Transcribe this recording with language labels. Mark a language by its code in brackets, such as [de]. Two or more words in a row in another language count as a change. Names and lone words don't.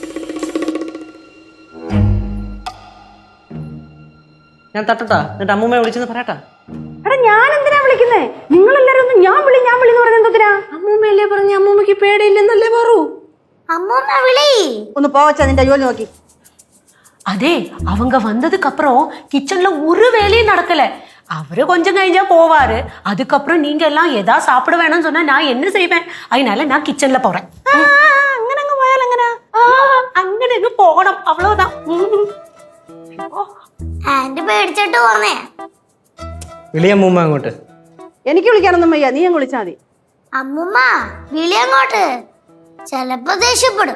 [ml] ഞാൻ തട്ടട്ടാ, എന്നിട്ട് അമ്മൂമ്മയെ വിളിച്ചെന്ന് പറയട്ടാ. എടാ ഞാൻ എന്തിനാ വിളിക്കുന്നേ? നിങ്ങളെല്ലാരും ഒന്ന് ഞാൻ വിളി എന്ന് പറഞ്ഞ എന്തിനാ? അമ്മൂമ്മയല്ലേ പറഞ്ഞ അമ്മൂമ്മക്ക് പേടിയില്ലെന്നല്ലേ പറൂ. അമ്മൂമ്മ വിളി. ഒന്ന് പോവച്ചാ നിന്റെ ജോലി നോക്കി. [ta] அதே அவங்க வந்ததுக்கு அப்புறம் கிச்சன்ல ஒரு வேலையும் நடக்கல. அவரு கொஞ்சம் கழிஞ்சா போவாரு. அதுக்கப்புறம் நீங்க எல்லாம் எதா சாப்பிட வேணும்னு சொன்னா நான் என்ன செய்வேன்? அதனால நான் கிச்சன்ல போறேன். [ml] അങ്ങനെ അങ്ങ് പോയാൽ എങ്ങനാ? അങ്ങനെ അങ്ങ് പോകണം, അவ்வளவுதான். ആന്റി പേടിച്ചിട്ട് പോന്നേ. വിളിയമ്മൂമ്മ അങ്ങോട്ട്. എനിക്ക് വിളിക്കാനൊന്നും വയ്യ, നീ അങ്ങ് വിളിച്ചാ മതി. അമ്മൂമ്മ വിളി അങ്ങോട്ട്. ചെലപ്പോ ദേഷ്യപ്പെടും.